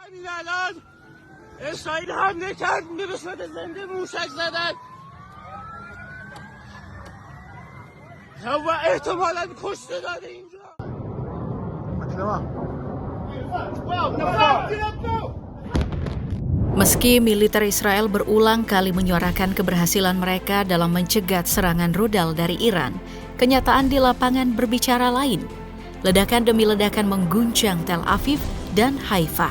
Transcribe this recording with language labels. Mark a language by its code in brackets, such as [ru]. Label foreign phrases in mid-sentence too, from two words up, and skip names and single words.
[fa] همین الان اسرائیل حمله کرد به صورت زنده موشک زدن و احتمالاً کشته داده اینجا. [id] Meski militer Israel berulang kali menyuarakan keberhasilan mereka dalam mencegat serangan rudal dari Iran, kenyataan di lapangan berbicara lain. Ledakan demi ledakan mengguncang Tel Aviv dan Haifa.